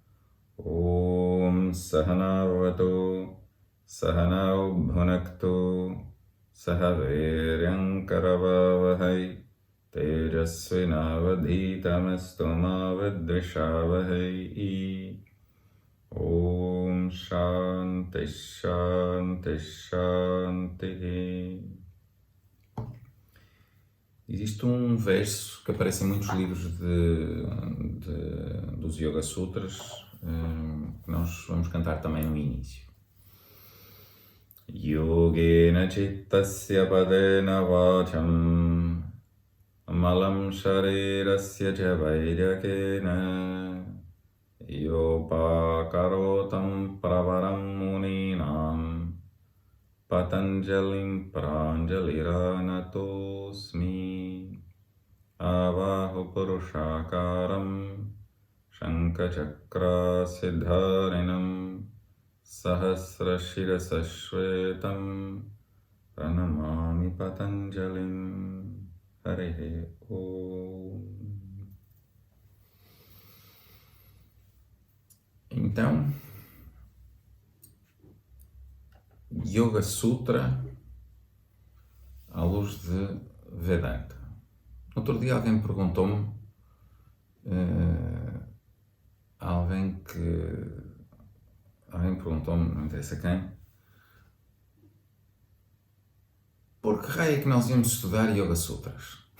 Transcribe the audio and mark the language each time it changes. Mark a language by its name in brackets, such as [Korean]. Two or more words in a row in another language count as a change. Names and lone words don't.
[Sanskrit] ॐ सह नाववतु सह नौ भुनक्तु सह वीर्यं करवावहै तेजस्विनावधीतमस्तु मा विद्विषावहै. ॐ शान्तिः शान्तिः शान्तिः. [Portuguese] Existe um verso que aparece em muitos livros dos Yoga Sutras, que nós vamos cantar também no início. [Sanskrit] योगेन चित्तस्य पदेन वाचां मलं शरीरस्य च वैद्यकेन योऽपाकरोत्तं प्रवरं मुनीनां पतञ्जलिम् प्राञ्जलिरानतोऽस्मि आबाहु पुरुषाकारं शङ्खचक्रासिधारिणम् सहस्रशिरसं श्वेतं प्रणमामि पतञ्जलिम्. हरे ॐ. [Portuguese] Então, Yoga Sutra à luz de Vedanta. Outro dia alguém perguntou-me, alguém perguntou-me, não interessa quem, por que raio é que nós íamos estudar Yoga Sutras?